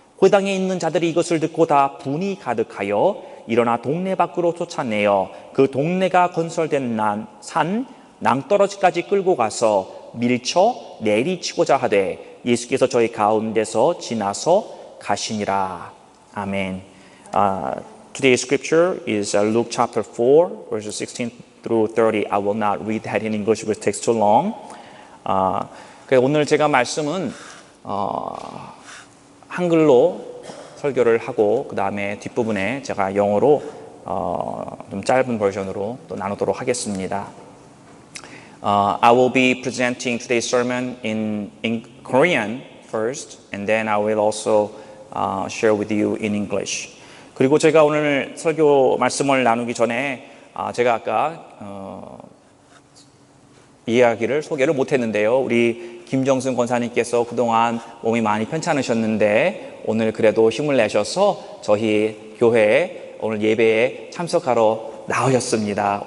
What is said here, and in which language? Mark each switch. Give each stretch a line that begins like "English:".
Korean: 회당에 있는 자들이 이것을 듣고 다 분이 가득하여 일어나 동네 밖으로 쫓아내어 그 동네가 건설된 산 낭떠러지까지 끌고 가서 밀쳐 내리치고자 하되 예수께서 저희 가운데서 지나서 가시니라. 아멘.
English: Today's scripture is Luke chapter 4 verses 16 through 30. I will not read that in English because it takes too long.
Korean: 오늘 제가 말씀은 한글로 설교를 하고 그 다음에 뒷부분에 제가 영어로 좀 짧은 버전으로 또 나누도록 하겠습니다.
English: I will be presenting today's sermon in Korean first, and then I will also share with you in English.
Korean: 그리고 제가 오늘 설교 말씀을 나누기 전에 제가 아까 소개를 못했는데요. 우리 김정순 권사님께서 그동안 몸이 많이 편찮으셨는데 오늘 그래도 힘을 내셔서 저희 교회에 오늘 예배에 참석하러 나오셨습니다.